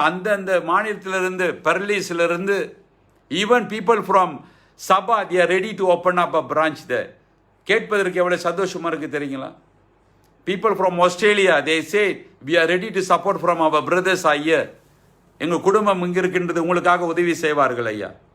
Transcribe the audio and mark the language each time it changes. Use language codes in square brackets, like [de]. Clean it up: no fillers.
[ta] அந்தந்த மாநிலத்திலிருந்து, பெர்லிஸிலிருந்து, [en] Even people from Sabah, they are ready to open up a branch there. [ta] கேட்பதற்கு எவ்வளோ சந்தோஷமாக இருக்குது தெரியுங்களா? [en] People from Australia, they say, we are ready to support from our brothers here. [ta] எங்கள் குடும்பம் இங்கே இருக்கின்றது, உங்களுக்காக உதவி செய்வார்கள் ஐயா.